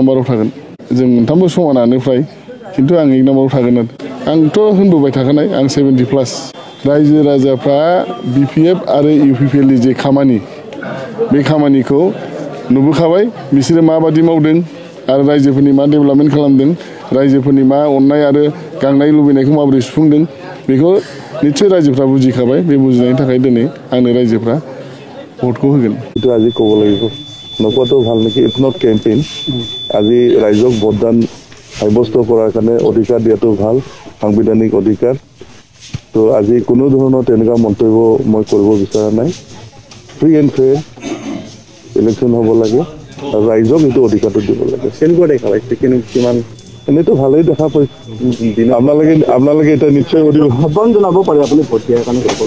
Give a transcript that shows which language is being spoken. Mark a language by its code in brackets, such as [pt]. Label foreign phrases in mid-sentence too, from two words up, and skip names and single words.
[brx] नाम्बाराव थागोन जों मोनथामबो समानानो फ्राय खिन्थु आं 1 नाम्बाराव थागोन आरो आंथ' होनबोबाय थाखानाय आं 70+ रायजो राजाफ्रा BPF आरो UPPL जे खामानि बे खामानिखौ नुबोखाबाय बिसोरो माबादि मावदों आरो रायजोफोरनि मा डेभेलपमेन्ट खालामदों रायजोफोरनि मा अननाय आरो गांनाय लुबैनायखौ माबोरै सुफुंदों बेखौ निश्चय रायजोफ्रा बुजिखाबाय बे बुजिनायनि थाखाय दिनै आंनो रायजोफ्रा ভোটকো होगोन [as] এইটো আজি ক'ব লাগিব নকোৱাটো ভাল নেকি [en] it's not campaign [as] আজি ৰাইজক ভোটদান সাব্যস্ত কৰাৰ কাৰণে অধিকাৰ দিয়াটো ভাল সাংবিধানিক অধিকাৰ তো আজি কোনো ধৰণৰ তেনেকুৱা মন্তব্য মই কৰিব বিচৰা নাই [en] free and fair election [as] হ'ব লাগে আৰু ৰাইজক এইটো অধিকাৰটো দিব লাগে কেনেকুৱা দেখা পাইছে কিমান এনেতো ভালেই দেখা পাইছে আপোনালোকে এটা নিশ্চয় কৰিব আহ্বান জনাব পাৰে আপুনি ভোট দিয়াৰ কাৰণে